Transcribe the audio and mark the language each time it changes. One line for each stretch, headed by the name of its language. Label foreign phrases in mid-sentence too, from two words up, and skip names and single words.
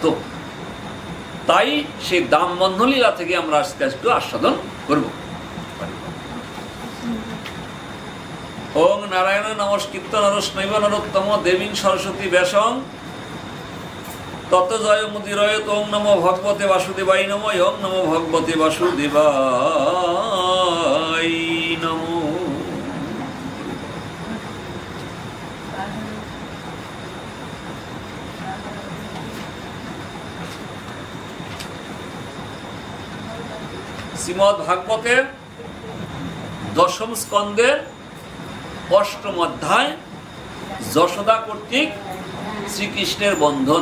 Bangla: তাই সেই দাম বন্ধন লীলা থেকে আমরা আজকে একটু আস্বাদন করব।
Sanskrit: ওং নারায়ণ নমস্কৃত্য নরস্নৈব নরোত্তম দেবীং সরস্বতী ব্যাসং তত জয় মুদিরয়। ওং নমো ভগবতে বাসুদেবায় নমঃ। ওং নমো ভগবতে বাসুদেবায় নমঃ।
Bangla: শ্রীমদ্ ভাগবতের 10ম স্কন্ধের 8ম অধ্যায়, যশোদা কর্তৃক শ্রীকৃষ্ণের বন্ধন।